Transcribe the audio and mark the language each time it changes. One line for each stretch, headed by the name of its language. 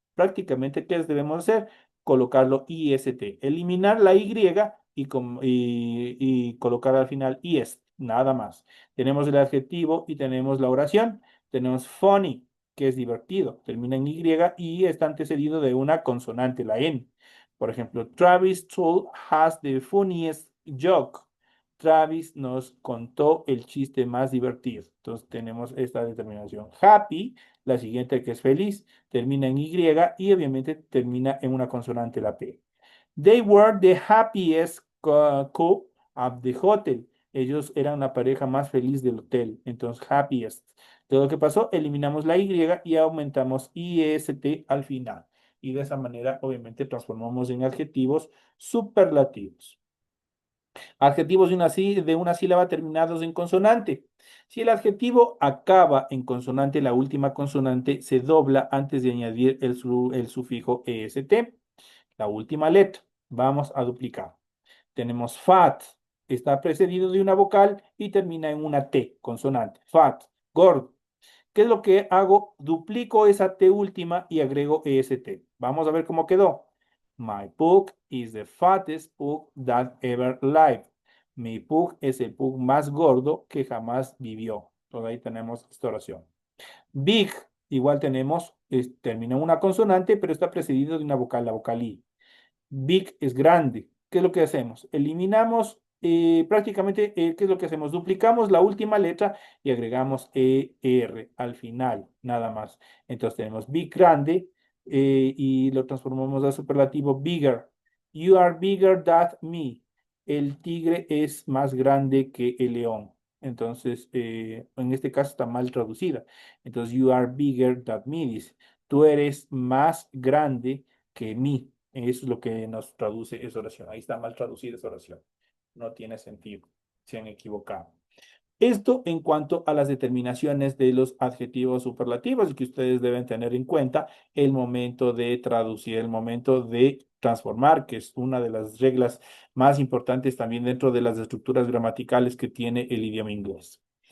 Spanish: Prácticamente, ¿qué debemos hacer? Colocarlo IST. Eliminar la Y y colocar al final IS. Nada más. Tenemos el adjetivo y tenemos la oración. Tenemos funny, que es divertido. Termina en Y y está antecedido de una consonante, la N. Por ejemplo,
English: Travis told has the funniest joke.
Spanish: Travis nos contó el chiste más divertido. Entonces tenemos esta determinación. Happy, la siguiente que es feliz, termina en Y y obviamente termina en una consonante, la P.
English: They were the happiest couple at the hotel.
Spanish: Ellos eran la pareja más feliz del hotel. Entonces, happiest. Todo lo que pasó, eliminamos la Y y aumentamos IST al final. Y de esa manera, obviamente, transformamos en adjetivos superlativos. Adjetivos de una sílaba terminados en consonante. Si el adjetivo acaba en consonante, la última consonante se dobla antes de añadir el sufijo EST. La última letra. Vamos a duplicar. Tenemos fat. Está precedido de una vocal y termina en una T, consonante. Fat, gordo. ¿Qué es lo que hago? Duplico esa T última y agrego EST. Vamos a ver cómo quedó.
English: My pug is the fattest pug that ever lived.
Spanish: Mi pug es el pug más gordo que jamás vivió. Entonces ahí tenemos esta oración. Big, igual tenemos, termina en una consonante, pero está precedido de una vocal, la vocal I. Big es grande. ¿Qué es lo que hacemos? Eliminamos prácticamente, ¿qué es lo que hacemos? Duplicamos la última letra y agregamos ER al final, nada más. Entonces tenemos big grande y lo transformamos a superlativo bigger.
English: You are bigger than me.
Spanish: El tigre es más grande que el león. Entonces, en este caso está mal traducida. Entonces,
English: you are bigger than me,
Spanish: dice. Tú eres más grande que mí. Eso es lo que nos traduce esa oración. Ahí está mal traducida esa oración. No tiene sentido. Se han equivocado. Esto en cuanto a las determinaciones de los adjetivos superlativos y que ustedes deben tener en cuenta el momento de traducir, el momento de transformar, que es una de las reglas más importantes también dentro de las estructuras gramaticales que tiene el idioma inglés.